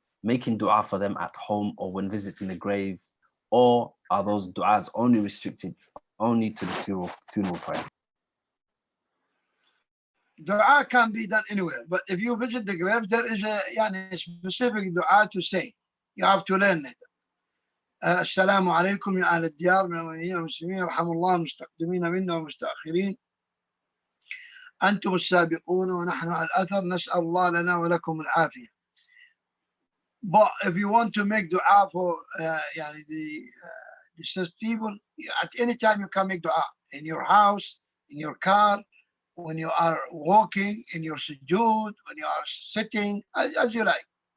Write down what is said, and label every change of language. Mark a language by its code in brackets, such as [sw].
[en] making dua for them at home or when visiting the grave, or are those duas only restricted only to the funeral prayer? Dua can be done anywhere, but if you visit the grave, there is a specific dua to say. You have to learn it. [ar] السلام عليكم يا أهل الديار من المؤمنين والمسلمين، يرحم الله المستقدمين منا والمستأخرين، أنتم السابقون ونحن على الأثر، نسأل الله لنا ولكم العافية. [en] But if you want to make dua for the deceased people, at any time you can make dua, in your house, in your car, when you are walking, in your sujood, when you are sitting, as you like.